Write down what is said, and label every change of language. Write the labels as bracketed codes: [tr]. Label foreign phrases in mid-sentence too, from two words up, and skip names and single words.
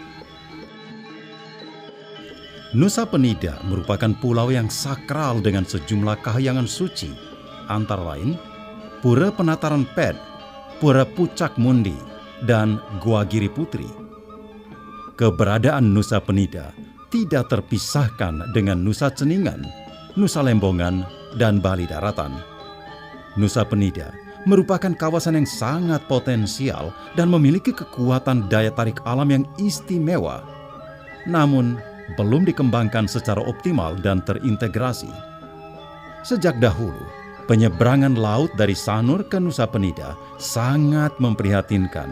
[id] Nusa Penida merupakan pulau yang sakral dengan sejumlah kahyangan suci, antara lain Pura Penataran Ped, Pura Pucak Mundi, dan Gua Giri Putri. Keberadaan Nusa Penida tidak terpisahkan dengan Nusa Ceningan, Nusa Lembongan, dan Bali Daratan. Nusa Penida merupakan kawasan yang sangat potensial dan memiliki kekuatan daya tarik alam yang istimewa, namun belum dikembangkan secara optimal dan terintegrasi. Sejak dahulu, Penyeberangan laut dari Sanur ke Nusa Penida sangat memprihatinkan.